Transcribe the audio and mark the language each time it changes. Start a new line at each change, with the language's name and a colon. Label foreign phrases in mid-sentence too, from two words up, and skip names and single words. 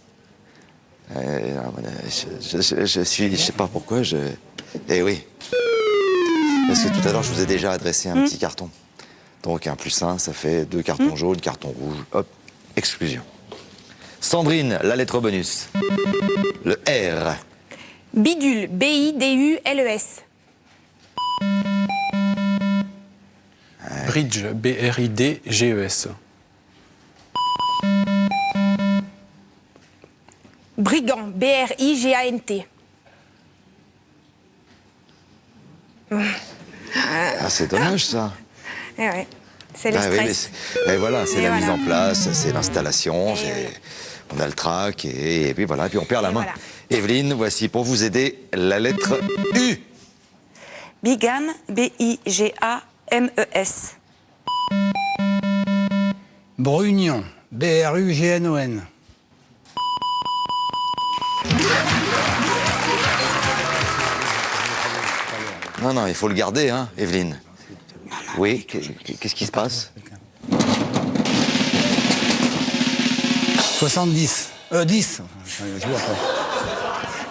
French: Je sais pas pourquoi, Eh oui. Parce que tout à l'heure, je vous ai déjà adressé un petit carton. Donc un plus 1, ça fait 2 cartons jaunes, carton rouge. Hop, exclusion. Sandrine, la lettre bonus. Le R. Bidule. B-I-D-U-L-E-S. Bridge. B-R-I-D-G-E-S. Brigand. B-R-I-G-A-N-T. Ah, c'est dommage, ça. Eh ouais, c'est le Ah oui, stress. et voilà, c'est Et la voilà. mise en place, c'est l'installation, Et on a le trac, et puis voilà, puis on perd la Et main. voilà. Evelyne, voici pour vous aider la lettre U. Bigane, B-I-G-A-M-E-S. Brugnon. B-R-U-G-N-O-N. Non, il faut le garder, Evelyne. Oui, qu'est-ce qui se passe? 70. 10. Je vois pas.